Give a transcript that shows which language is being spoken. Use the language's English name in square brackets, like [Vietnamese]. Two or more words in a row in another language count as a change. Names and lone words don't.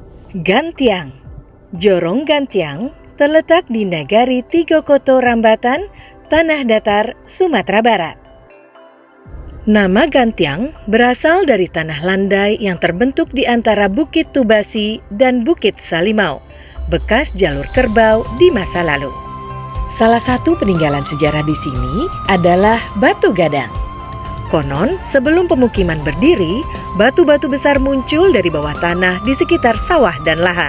[Indonesian] Gantiang. Jorong Gantiang terletak di Nagari Tigo Koto Rambatan, Tanah Datar, Sumatera Barat. Nama Gantiang berasal dari tanah landai yang terbentuk di antara Bukit Tubasi dan Bukit Salimau, bekas jalur kerbau di masa lalu. Salah satu peninggalan sejarah di sini adalah Batu Gadang. Konon, sebelum pemukiman berdiri, batu-batu besar muncul dari bawah tanah di sekitar sawah dan lahan.